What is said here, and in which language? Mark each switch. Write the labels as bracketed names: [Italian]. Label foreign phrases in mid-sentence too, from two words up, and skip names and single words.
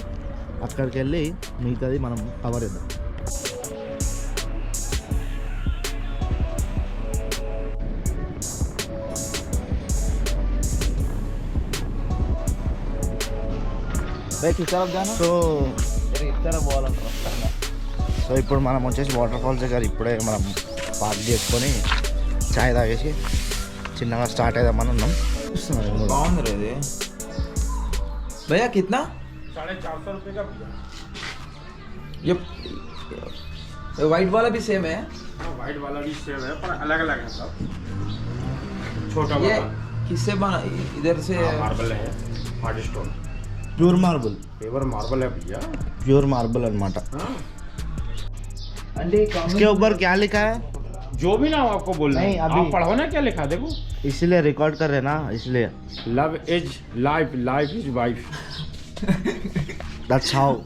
[Telugu] అక్కడికి వెళ్ళి మిగతాది మనం కవర్ చేద్దాం. సో ఇప్పుడు మనం వచ్చేసి [English] water falls [Telugu] దగ్గర ఇప్పుడే మనం పార్క్ చేసుకొని చాయ్ తాగేసి చిన్నగా స్టార్ట్ అయిదామని ఉన్నాం. బాగుంది ఇది. [Hindi] भैया कितना? 450 रुपये का भैया. ये वाइट वाला भी सेम है? वाइट वाला भी सेम है पर अलग अलग है सब. छोटा ये वाला किससे बना? इधर से मार्बल है, [English] hard stone. pure marble. pure marble [Hindi] है भैया. [English] pure marble [Telugu] అనమాట. అంటే [Hindi] इसके ऊपर क्या लिखा है? जो भी ना हो आपको बोलना नहीं, है। अभी- आप पढ़ो ना क्या लिखा है, देखो इसलिए रिकॉर्ड कर रहे ना, इसलिए [English] love is life, life is wife. that's how.